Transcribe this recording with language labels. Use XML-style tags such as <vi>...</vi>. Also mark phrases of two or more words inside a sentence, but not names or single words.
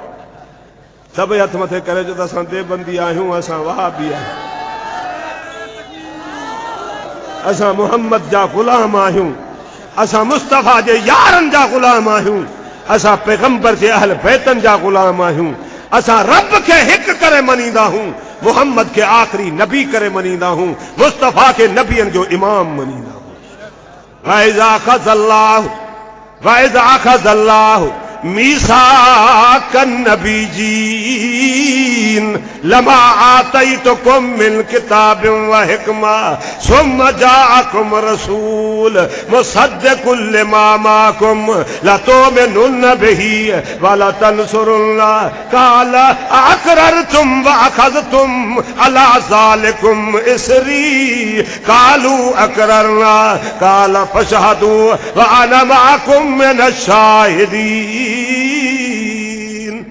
<sd>सभई हथ मथे करे जो त असां देवबंदी आहियूं, असां वहाबी आहियूं, असां मुहम्मद जा ग़ुलाम आहियूं, असां मुस्तफ़ा जे यारनि जा ग़ुलाम आहियूं, असां पैगंबर जे अहल बैतनि जा ग़ुलाम आहियूं, असां रब खे हिकु करे मञींदा हूं, मोहम्मद के आखिरी नबी करे मनींदा हूं, मुस्तफा के नबियन जो इमाम मनींदा हूं।</sd> <ar>وإذ أخذ الله ميثاق النبيين لما آتيتكم من كتاب و حكمة ثم جاءكم رسول مصدق لما معكم لتؤمنن به ولتنصرنه قال أأقررتم وأخذتم على ذلكم إصري قالوا أقررنا قال فاشهدوا وأنا معكم من الشاهدين.</ar>